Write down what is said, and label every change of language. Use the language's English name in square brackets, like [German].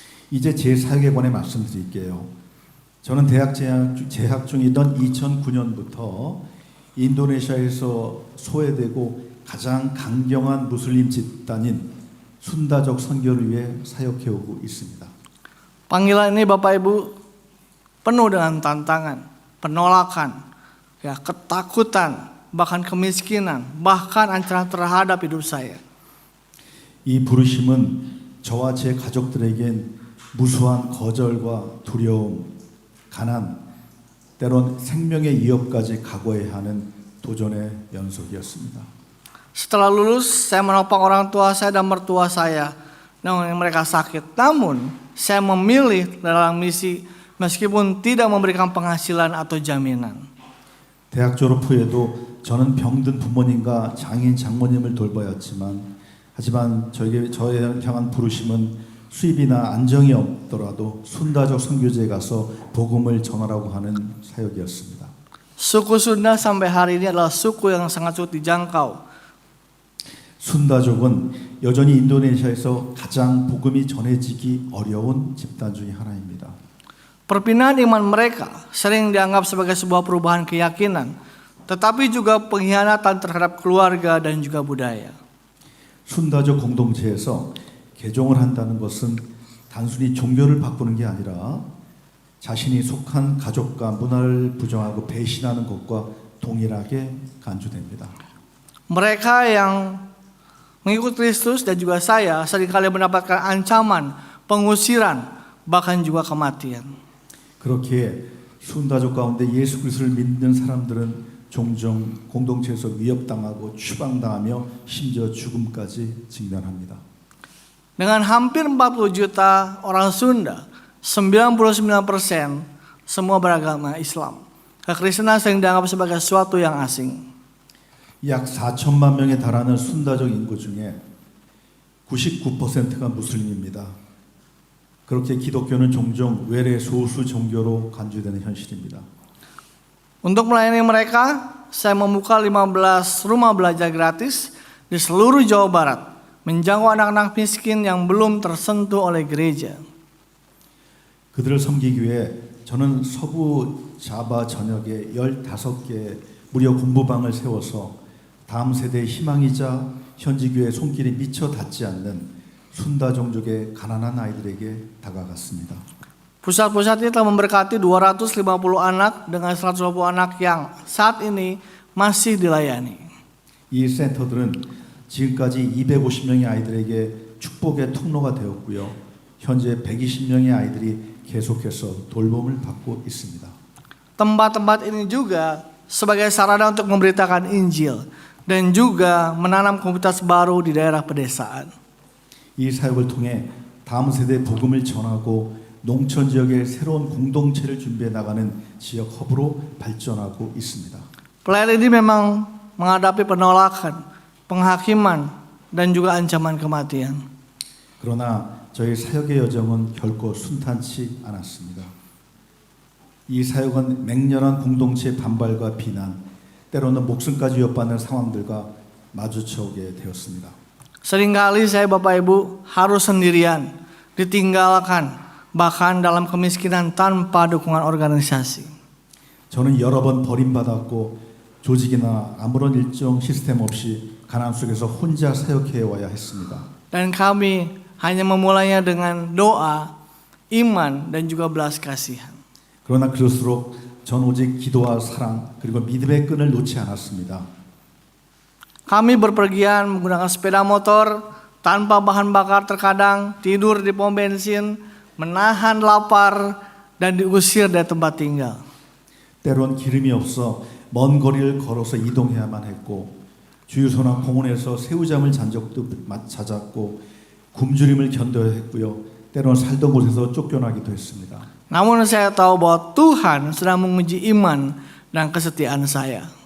[Korean] 이제 제 사역에 관해 말씀드릴게요. 저는 대학 재학 중이던 2009년부터 인도네시아에서 소외되고 가장 강경한 무슬림 집단인 순다족 선교를 위해 사역해 오고 있습니다. [Indonesian] Panggilan ini Bapak Ibu penuh dengan tantangan, penolakan, ketakutan, bahkan kemiskinan, bahkan ancaman terhadap hidup saya. [Korean] 이 부르심은 저와 제 가족들에겐 무수한 거절과 두려움, 가난, 때론 생명의 위협까지 각오해야 하는 도전의 연속이었습니다. [Indonesian] Setelah lulus, saya menopang orang tua saya dan mertua saya. Namun mereka sakit. Namun saya memilih dalam misi meskipun tidak memberikan penghasilan atau jaminan. [Korean] 대학 졸업 후에도 저는 병든 부모님과 장인 장모님을 돌봐야 했지만 하지만 저에 향한 부르심은 수입이나 안정이 없더라도 순다족 선교지에 가서 복음을 전하라고 하는 사역이었습니다. [Indonesian] Suku Sunda sampai hari ini adalah suku yang sangat sulit dijangkau. [Korean] 순다족은 여전히 인도네시아에서 가장 복음이 전해지기 어려운 집단 중에 하나입니다. [Indonesian] Perpindahan iman mereka sering dianggap sebagai sebuah perubahan keyakinan, tetapi juga pengkhianatan terhadap keluarga dan juga budaya. [Korean] 순다족 공동체에서 개종을 한다는 것은 단순히 종교를 바꾸는 게 아니라 자신이 속한 가족과 문화를 부정하고 배신하는 것과 동일하게 간주됩니다. [Indonesian] Mereka yang mengikut Kristus dan juga saya seringkali mendapatkan ancaman, pengusiran, bahkan juga kematian. [Korean] 그렇게 순다족 가운데 예수 그리스도를 믿는 사람들은 종종 공동체에서 위협당하고 추방당하며 심지어 죽음까지 직면합니다. [Indonesian] Dengan hampir 40 juta orang Sunda, 99% semua beragama Islam. Kekristenan sering dianggap sebagai sesuatu yang asing. [Korean] 약 4천만 명에 달하는 순다족 인구 중에 99%가 무슬림입니다. 그렇게 기독교는 종종 외래 소수 종교로 간주되는 현실입니다. [Indonesian] Untuk melayani mereka, saya membuka 15 rumah belajar gratis di seluruh Jawa Barat, menjangkau anak-anak miskin yang belum tersentuh oleh gereja. [Korean] 그들을 섬기기 위해 저는 서부 자바 전역에 15개 무료 공부방을 세워서 다음 세대의 희망이자 현지 교회의 손길이 미처 닿지 않는 순다 종족의 가난한 아이들에게 다가갔습니다. [Indonesian] Pusat-pusat ini telah memberkati 250 anak dengan 120 anak yang saat ini masih dilayani. [Korean] 이 센터들은 지금까지 250명의 아이들에게 축복의 통로가 되었고요. 현재 120명의 아이들이 계속해서 돌봄을 받고 있습니다. [Indonesian] Tempat-tempat ini juga sebagai sarana untuk memberitakan Injil dan juga menanam komunitas baru di daerah pedesaan. [Korean] 이 사역을 통해 다음 세대에 복음을 전하고 농촌 지역의 새로운 공동체를 준비해 나가는 지역 허브로 발전하고 있습니다. [Indonesian] Pelayan ini memang menghadapi penolakan, penghakiman, dan juga ancaman kematian. [Korean] 그러나 저희 사역의 여정은 결코 순탄치 않았습니다. 이 사역은 맹렬한 공동체의 반발과 비난, 때로는 목숨까지 위협받는 상황들과 마주쳐오게 되었습니다. [Indonesian] Seringkali saya Bapak Ibu harus sendirian, ditinggalkan, bahkan dalam kemiskinan tanpa dukungan organisasi. [Korean] 저는 여러 번 버림받았고 조직이나 아무런 일정 시스템 없이 가난 속에서 혼자 사역해 와야 했습니다. [Indonesian] Dan kami hanya memulainya dengan doa, iman, dan juga belas kasihan. [Korean] 그러나 그럴수록 전 오직 기도와 사랑 그리고 믿음의 끈을 놓지 않았습니다. [Indonesian] Kami berpergian menggunakan sepeda motor tanpa bahan bakar, terkadang tidur di pom bensin, menahan lapar, dan diusir dari tempat tinggal. [Korean] 때론 기름이 없어 먼 거리를 걸어서 이동해야만 했고 주유소나 공원에서 새우잠을 잔 적도 잦았고 굶주림을 견뎌야 했고요. 때론 살던 곳에서 쫓겨나기도 했습니다. [Indonesian] Namun saya tahu bahwa Tuhan sedang menguji iman dan kesetiaan saya.